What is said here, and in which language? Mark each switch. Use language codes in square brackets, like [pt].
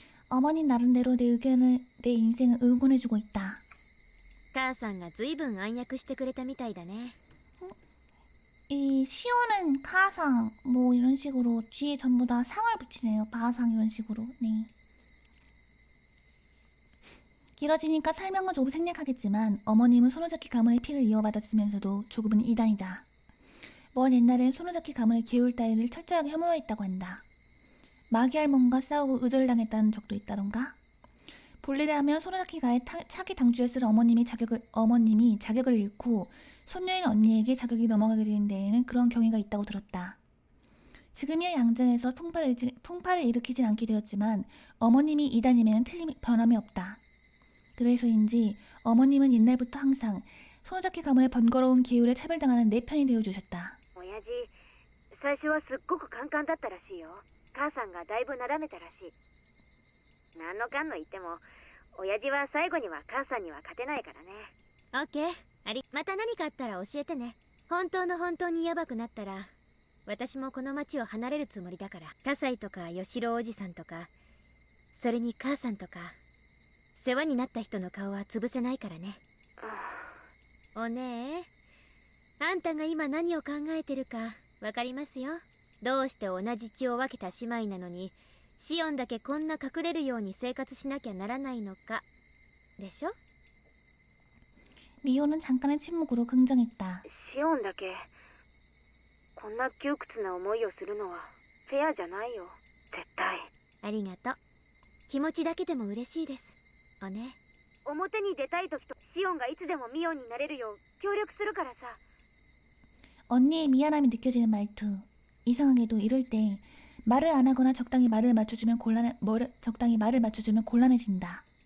[ko] 어머니 나름대로 내 인생을 응원해주고 있다. [ja] 母さんがずいぶん暗躍してくれたみたいだね。 [ko] 이 시오는 카상 뭐 이런 식으로 뒤에 전부 다 상을 붙이네요. 바상 이런 식으로. 네. 길어지니까 설명은 조금 생략하겠지만 어머님은 소노자키 가문의 피를 이어받았으면서도 조금은 이단이다. 먼 옛날엔 소노자키 가문의 계율 따위를 철저하게 혐오했다고 한다. 마귀 할멈과 싸우고 의절을 당했다는 적도 있다던가. 본래라면 소노자키가의 차기 당주였을 어머님이 자격을 잃고 손녀인 언니에게 자격이 넘어가게 된 데에는 그런 경위가 있다고 들었다. 지금이야 양전에서 풍파를 일으키진 않게 되었지만 어머님이 이단임에는 변함이 없다. 그래서인지 어머님은 옛날부터 항상 소노자키 가문의 번거로운 계율에 차별당하는 내 편이 되어주셨다. [ja] 親父最初はすっごくカンカンだったらしいよ。母さんがだいぶなだめたらしい。何のかんの言っても親父は最後には母さんには勝てないからね。オッケー。また何かあったら教えてね。本当にヤバくなったら私もこの町を離れるつもりだから。葛西とか吉郎おじさんとかそれに母さんとか世話になった人の顔は潰せないからね。おねえ、あんたが今何を考えてるかわかりますよ。どうして同じ血を分けた姉妹なのにシオンだけこんな隠れるように生活しなきゃならないのかでしょ。 [ko] 리오는 잠깐의 침묵으로 긍정했다. [ja] シオンだけこんな窮屈な思いをするのはフェアじゃないよ。絶対。ありがとう。気持ちだけでも嬉しいです。おね。表に出たい時とシオンがいつでもミオンになれるよう協力するからさ。 [ko] 언니의 미안함이 느껴지는 말투. 이상하게도 이럴 때 말을 안 하거나 적당히 말을 맞춰주면 곤란해진다.